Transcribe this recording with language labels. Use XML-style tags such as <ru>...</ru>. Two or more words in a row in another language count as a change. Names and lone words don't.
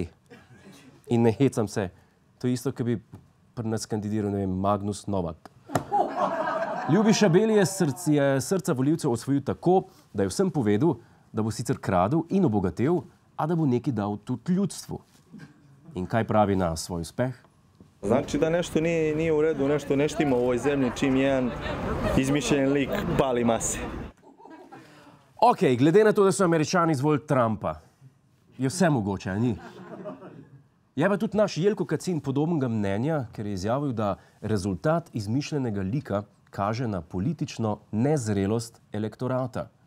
<sl>In ne hecam se, to je isto, ki bi pri nas kandidiral, ne vem, Magnus Novak. Ljubiša Beli je srca volivcev osvojil tako, da je vsem povedal, da bo sicer kradel in obogatel, a da bo nekaj dal tudi ljudstvu. In kaj pravi na svoj uspeh?</sl> <sr>Znači da nešto nije u redu, nešto ne štima u ovoj zemlji čim jedan izmišljen lik pali mase.</sr> <sl>Ok, glede na to, da so Američani izvolili Trumpa, je vse mogoče, ali ni? Je pa tudi naš Jelko Kacin podobnega mnenja, ker je izjavil, da rezultat izmišljenega lika kaže na politično nezrelost elektorata.</sl>